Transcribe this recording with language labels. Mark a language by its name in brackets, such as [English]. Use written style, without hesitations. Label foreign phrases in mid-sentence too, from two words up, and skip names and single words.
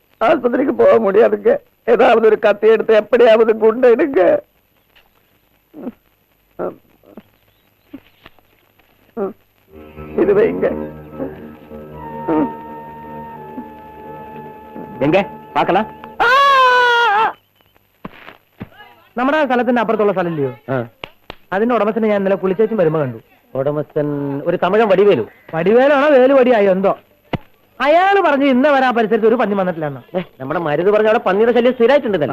[Tamil] ஆஸ்பத்திரிக்கு போக முடியாதுங்க. ஏதாவது ஒரு கத்தி எடுத்து எப்படியாவது குண்டு எடுங்க. இது வைங்க. எங்க பார்க்கலாம்? [Malayalam] നമ്മുടെ സ്ഥലത്തിന്റെ അപ്പുറത്തുള്ള സ്ഥലമില്ലയോ? അതിന്റെ ഉടമസ്ഥനെ ഞാൻ ഇന്നലെ കുളിച്ചേച്ചും വരുമ്പോ കണ്ടു. ഉടമസ്ഥൻ ഒരു തമിഴൻ വടിവേലു. വടിവേലാണോ വേലുവടിയായോ എന്തോ. അയാള് പറഞ്ഞു ഇന്ന് വരാ പരിസരത്ത് ഒരു പന്നി വന്നിട്ടില്ലെന്ന്. നമ്മുടെ മരുത് പറഞ്ഞ അവിടെ പന്നിയുടെ ശല്യം സ്ഥിരമായിട്ടുണ്ടല്ലോ.